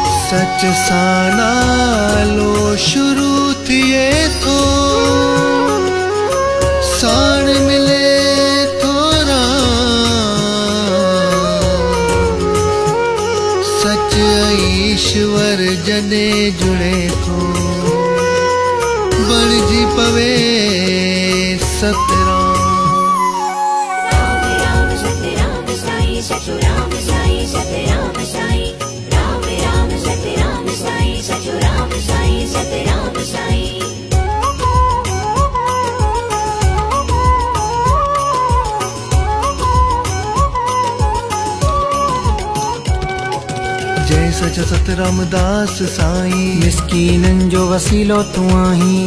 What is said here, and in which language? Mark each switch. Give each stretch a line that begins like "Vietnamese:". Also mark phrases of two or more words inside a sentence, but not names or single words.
Sindhi: सच सानालो शुरू थिए थो साण मिले थोरा सच ईश्वर जने जुड़े थो बणजी पवे सतराम। राम राम सत्य राम साईं सचो राम साईं सत्य राम साईं राम राम सत्य राम साईं सचो राम साईं सत्य राम साईं। जय सच सतरामदास साईं मिस्कीनन जो वसीलो तू आहीं